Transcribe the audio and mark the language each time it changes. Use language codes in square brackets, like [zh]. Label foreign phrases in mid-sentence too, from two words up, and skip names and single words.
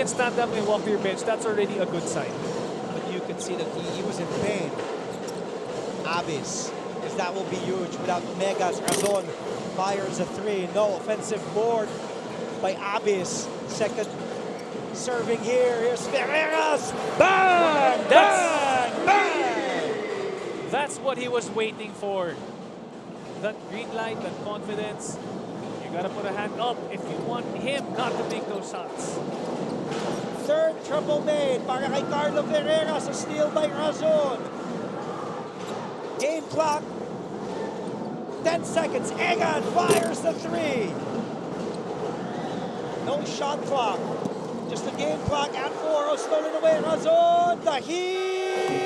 [en] If he can stand up and walk to your bench, that's already a good sign. But you can see that he was in pain. Abyss, because that will be huge without Omega's. Razon fires a 3. No offensive board by Abyss. Second serving here. Here's Ferreras. Bang! Bang! Bang! That's what he was waiting for. That green light, that confidence. You gotta put a hand up if you want him not to make those shots. Third triple made [tl] para kay [en] Carlo Ferreira sa steal by Razon. Game clock, 10 seconds. Egan fires the three. No shot clock. Just the game clock at 4. Oh, stolen away. Razon, the heat.